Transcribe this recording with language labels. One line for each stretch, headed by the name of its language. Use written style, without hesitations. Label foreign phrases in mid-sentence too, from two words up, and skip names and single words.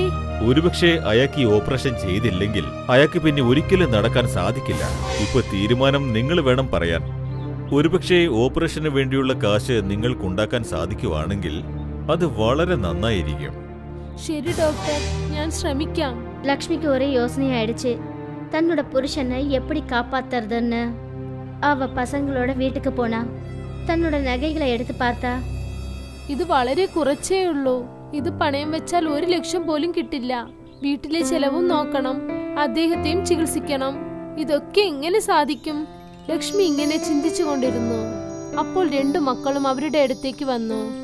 Malayalam: ഒരുപക്ഷെ അയാൾക്ക് ഈ ഓപ്പറേഷൻ ചെയ്തില്ലെങ്കിൽ അയാൾക്ക് പിന്നെ ഒരിക്കലും നടക്കാൻ സാധിക്കില്ല. ഇപ്പൊ തീരുമാനം നിങ്ങൾ വേണം പറയാൻ. ഒരുപക്ഷെ ഓപ്പറേഷന് വേണ്ടിയുള്ള കാശ് നിങ്ങൾക്കുണ്ടാക്കാൻ സാധിക്കുവാണെങ്കിൽ അത് വളരെ നന്നായിരിക്കും. ശരി ഡോക്ടർ, ഞാൻ ശ്രമിക്കാം.
Tamil: லக்ஷ்மிக்கு ஒரே யோசனையாயிடுச்சு. தன்னோட புருஷனை எப்படி காப்பாத்துறதுன்னு. அவ பசங்களோட வீட்டுக்கு போனா. தன்னோட நகைகளை எடுத்து பார்த்தா.
Malayalam: ഇത് വളരെ കുറച്ചേ ഉള്ളൂ. ഇത് പണയം വെച്ചാൽ 1 ലക്ഷം പോലും കിട്ടില്ല. വീട്ടിലെ ചെലവും നോക്കണം, അദ്ദേഹത്തെയും ചികിത്സിക്കണം. ഇതൊക്കെ എങ്ങനെ സാധിക്കും? ലക്ഷ്മി ഇങ്ങനെ ചിന്തിച്ചു കൊണ്ടിരുന്നു. അപ്പോൾ 2 മക്കളും അവരുടെ അടുത്തേക്ക് വന്നു.